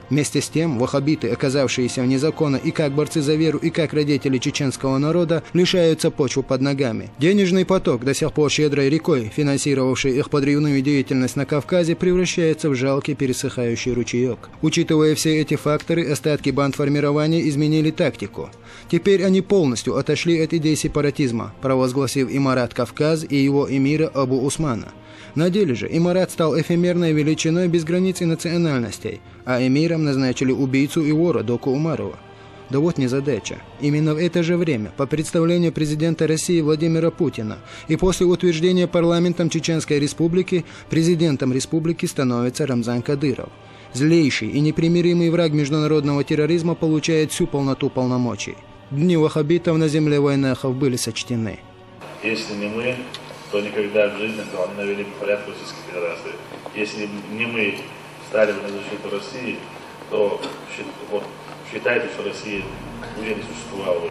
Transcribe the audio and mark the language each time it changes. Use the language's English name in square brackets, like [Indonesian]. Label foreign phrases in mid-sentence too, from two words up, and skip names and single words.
[Russian] Вместе с тем, ваххабиты, оказавшиеся вне закона и как борцы за веру, и как родители чеченского народа, лишаются почвы под ногами. Денежный поток, до сих пор щедрой рекой, финансировавший их подрывную деятельность на Кавказе, превращается в жалкий пересыхающий ручеек. Учитывая все эти факторы, остатки бандформирования изменили тактику. Теперь они полностью отошли от идей сепаратизма, провозгласив имарат Кавказ и его эмира Абу Усмана. На деле же имарат стал эфемерной величиной без границ и национальностей, а эмиром назначили убийцу и вора Доку Умарова. Да вот незадача. Именно в это же время, по представлению президента России Владимира Путина, и после утверждения парламентом Чеченской Республики, президентом республики становится Рамзан Кадыров. Злейший и непримиримый враг международного терроризма получает всю полноту полномочий. Дни ваххабитов на земле войнахов были сочтены. Если не мы, то никогда в жизни не навели бы порядок в Российской Федерации. Если не мы стали бы на защиту России, то считайте, что Россия уже не существовала.